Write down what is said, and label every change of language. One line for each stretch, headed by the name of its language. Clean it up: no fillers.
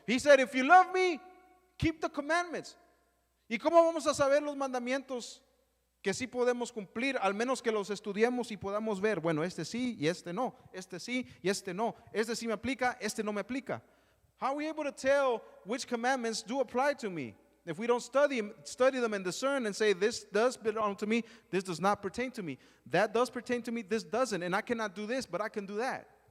English: He said, if you love me, keep the commandments.
Spanish: ¿Y cómo vamos a saber los mandamientos que sí podemos cumplir? Al menos que los estudiemos y podamos ver, bueno, este sí y este no, este sí y este no, este sí me aplica, este no me aplica.
English: How are we able to tell which commandments do apply to me? If we don't study them and discern and say, this does belong to me, this does not pertain to me. That does pertain to me, this doesn't. And I cannot do this, but I can do that.